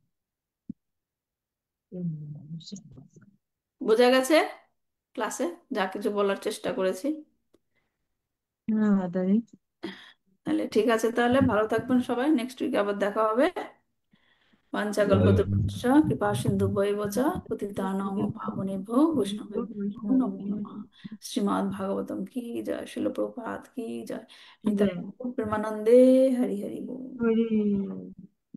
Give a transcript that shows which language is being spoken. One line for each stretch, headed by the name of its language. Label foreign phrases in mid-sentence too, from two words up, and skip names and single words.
Bangla: বোঝা গেছে ক্লাসে যা কিছু বলার চেষ্টা করেছি? হ্যাঁ মাতারি। তাহলে ঠিক আছে, তাহলে ভালো থাকবেন সবাই,
English: next week
Bangla: আবার দেখা হবে।
Sanskrit: বাঞ্ছাকল্পতরুশ্চ কৃপা সিন্ধুভ্যেব চ পতিতানাং পাবনেভ্যো বৈষ্ণবেভ্যো নমো নমঃ।
Bangla: শ্রীমদ্ ভাগবতম কি জয়, শিল প্রভুপাদ কি জয়, নিতাই জয় গৌর প্রেমানন্দে, হরি হরি বল। হরি।